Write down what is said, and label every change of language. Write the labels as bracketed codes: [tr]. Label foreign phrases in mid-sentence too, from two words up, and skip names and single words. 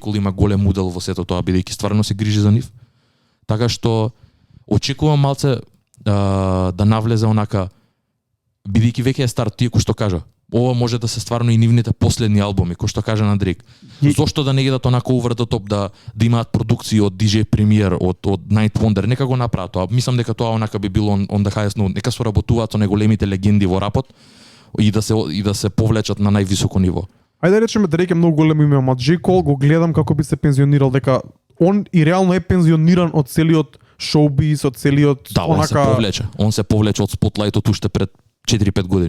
[mk] Cole има голем удел во сето тоа, бидејќи стварно се грижи за нив. Така што очекувам малце да навлезе онака, бидејќи веќе е стар, тие кој што кажа. Ова може да се стварно и нивните последни албуми, кој што кажа на Дрейк. Зошто да не идат онака [en] over the top, [mk] да имаат продукции од DJ Premier, од Night Wonder, нека го направат тоа. Мислам дека тоа онака би било [en] on the highest note, [mk] нека соработуваат со неголемите легенди во рапот и да се повлечат на највисоко ниво. Ајде да речеме Дрейк е многу голем име, ама J. Cole го гледам како би се пензионирал, дека он и реално е пензиониран од целиот шоубиз, од целиот он се повлече од спотлајтот уште пред 4-5 години.